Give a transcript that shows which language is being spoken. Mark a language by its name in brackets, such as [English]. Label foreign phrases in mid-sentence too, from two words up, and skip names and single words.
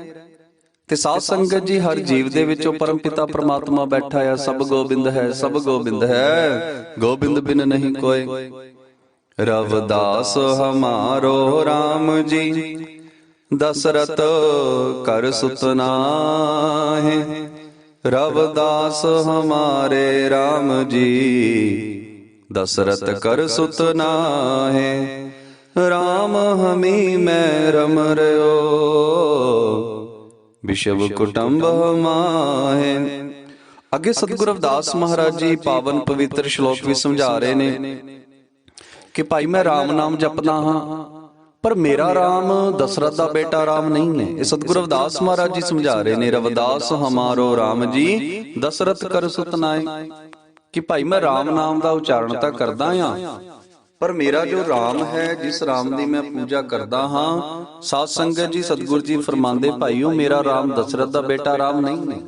[Punjabi] ਤੇ ਸਾਧ ਸੰਗਤ ਜੀ, ਹਰ ਜੀਵ ਦੇ ਵਿੱਚ ਉਹ ਪਰਮ ਪਿਤਾ ਪ੍ਰਮਾਤਮਾ ਬੈਠਾ ਆ। ਸਭ ਗੋਬਿੰਦ ਹੈ, ਸਭ ਗੋਬਿੰਦ ਹੈ, ਗੋਬਿੰਦ ਬਿਨ ਨਹੀਂ ਕੋਇ। ਰਵਿਦਾਸ ਹਮਾਰੋ ਰਾਮ ਜੀ, ਦਸਰਤ ਕਰ ਸੁਤ ਨਾਹਿ। ਰਵਿਦਾਸ ਹਮਾਰੇ ਰਾਮ ਜੀ, ਦਸ਼ਰਥ ਕਰ ਸੁਤ ਨਾਹੇ। ਰਾਮ ਹਮੀ ਮੈਂ ਰਮ ਰਇਓ, ਵਿਸ਼ਵ ਕੁਟੰਬ ਮਾਹੇ। ਅੱਗੇ ਸਤਿਗੁਰੂ ਰਵਿਦਾਸ ਮਹਾਰਾਜ ਜੀ ਪਾਵਨ ਪਵਿੱਤਰ ਸ਼ਲੋਕ ਵੀ ਸਮਝਾ ਰਹੇ ਨੇ ਕਿ ਭਾਈ ਮੈਂ ਰਾਮ ਨਾਮ ਜਪਦਾ ਹਾਂ, ਪਰ ਮੇਰਾ ਰਾਮ ਦਸ਼ਰਥ ਦਾ ਬੇਟਾ ਰਾਮ ਨਹੀਂ ਹੈ। ਇਹ ਸਤਿਗੁਰੂ ਰਵਿਦਾਸ ਮਹਾਰਾਜ ਜੀ ਸਮਝਾ ਰਹੇ ਨੇ। ਰਵਿਦਾਸ ਹਮਾਰੋ ਰਾਮ ਜੀ, ਦਸ਼ਰਥ ਕਰ ਸੁਤ ਨਾਏ, ਕਿ ਭਾਈ ਮੈਂ ਰਾਮ ਨਾਮ ਦਾ ਉਚਾਰਨ ਤਾਂ ਕਰਦਾ ਹਾਂ, ਪਰ ਮੇਰਾ ਜੋ ਰਾਮ ਹੈ, ਜਿਸ ਰਾਮ ਦੀ ਮੈਂ ਪੂਜਾ ਕਰਦਾ ਹਾਂ, ਸਾਧ ਸੰਗਤ ਜੀ ਸਤਿਗੁਰੂ ਜੀ ਫਰਮਾਉਂਦੇ ਭਾਈਓ ਮੇਰਾ ਰਾਮ ਦਸ਼ਰਥ ਦਾ ਬੇਟਾ ਰਾਮ ਨਹੀਂ ਹੈ।